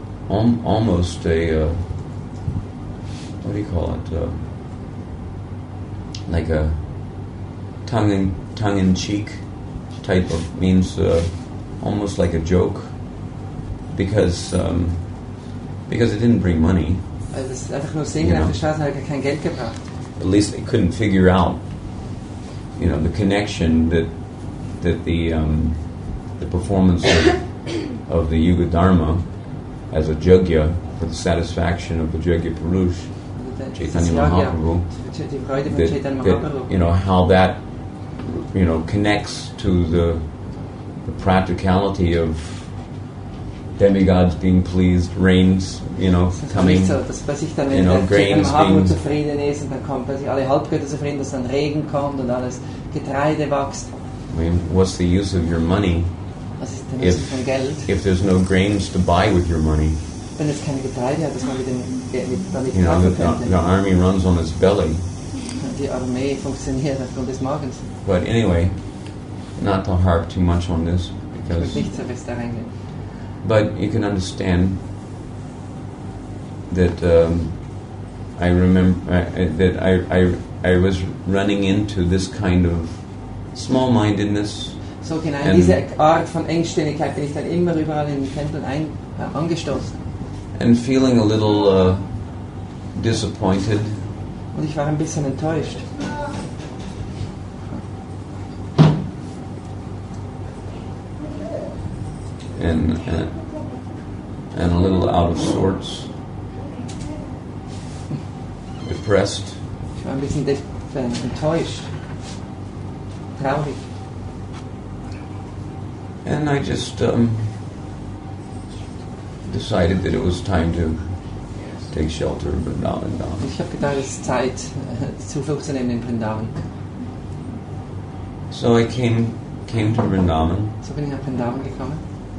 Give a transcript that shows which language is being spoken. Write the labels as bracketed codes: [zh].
[en] almost a what do you call it? Like a tongue-in-cheek type of, means almost like a joke, because it didn't bring money. [de] Also das ist einfach nur Singen auf der Straße, hat kein Geld gebracht. [en] At least they couldn't figure out, the connection that the performance of the Yuga Dharma as a Jagya for the satisfaction of the Jagya Purush, Chaitanya Mahaprabhu, that how that connects to the practicality of demigods being pleased, rains, coming, [de] so, dass bei sich dann, wenn der [en] grains [de] being zufrieden ist und dann kommt bei sich alle Halbgötter zufrieden, dass dann Regen kommt und alles Getreide wächst. [en] I mean, what's the use of your money if there's no grains to buy with your money? [de] Wenn es keine Getreide hat, dass man damit [en] the army runs on its belly. [de] Die Armee funktioniert aufgrund des Magens. [en] But anyway, not to harp too much on this, because [de] nicht so fest da reingehen. [en] but you can understand that I remember that I was running into this kind of small-mindedness. [de] So genau, diese Art von Engständigkeit bin ich dann immer überall in den Tempeln angestoßen. [en] And feeling a little disappointed. [de] Und ich war ein bisschen enttäuscht. [en] And a little out of sorts, depressed. [de] Ich war ein bisschen enttäuscht, traurig. [en] And I just decided that it was time to take shelter in Vrindavan. [de] Ich habe gedacht, es ist Zeit, Zuflucht zu nehmen in Vrindavan. [en] So I came to Vrindavan. [de] So bin ich nach Vrindavan gekommen.